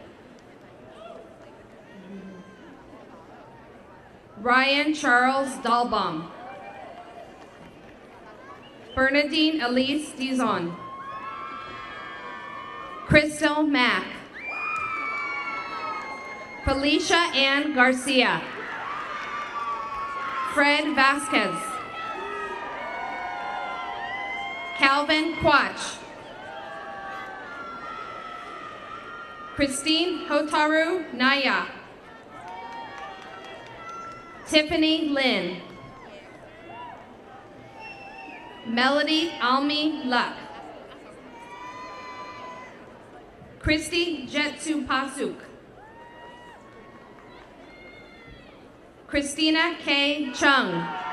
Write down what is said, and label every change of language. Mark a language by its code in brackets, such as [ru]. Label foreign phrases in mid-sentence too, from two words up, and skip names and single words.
[en] Ryan Charles Dahlbaum. Bernadine Elise Dizon. Crystal Mack. Felicia Ann Garcia. Fred Vasquez. Calvin Quach. Christine Hotaru Naya. Tiffany Lynn. Melody Almi Luck. Christy Jetsu Pasuk. Christina K. Chung.